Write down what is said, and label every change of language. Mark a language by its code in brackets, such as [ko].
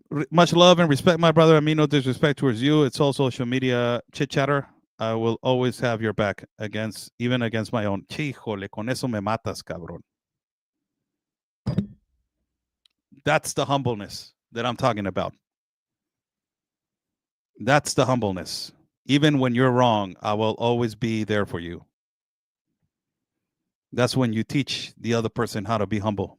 [en] Much love and respect, my brother. I mean no disrespect towards you. It's all social media chit chatter. I will always have your back even against my own. [es] Híjole, con eso me matas, cabrón. [en] That's the humbleness that I'm talking about. That's the humbleness. Even when you're wrong, I will always be there for you. That's when you teach the other person how to be humble.